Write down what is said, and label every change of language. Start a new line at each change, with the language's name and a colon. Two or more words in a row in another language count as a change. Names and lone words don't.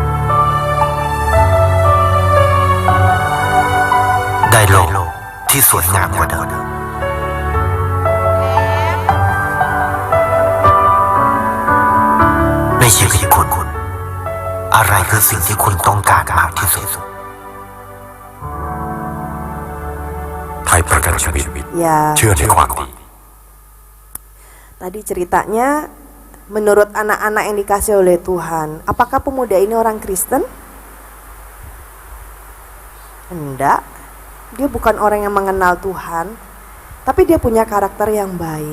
Thai: ได้โลกที่สวยงามกว่าเดิมในชีวิตคุณอะไรคือสิ่งที่คุณต้องการมากที่สุด ไทยประกันชีวิต
Indonesian: Ya,
Thai: เชื่อในความดี
Indonesian: tadi ceritanya menurut anak-anak yang dikasih oleh Tuhan, apakah pemuda ini orang Kristen? Enggak. Dia bukan orang yang mengenal Tuhan, tapi dia punya karakter yang baik.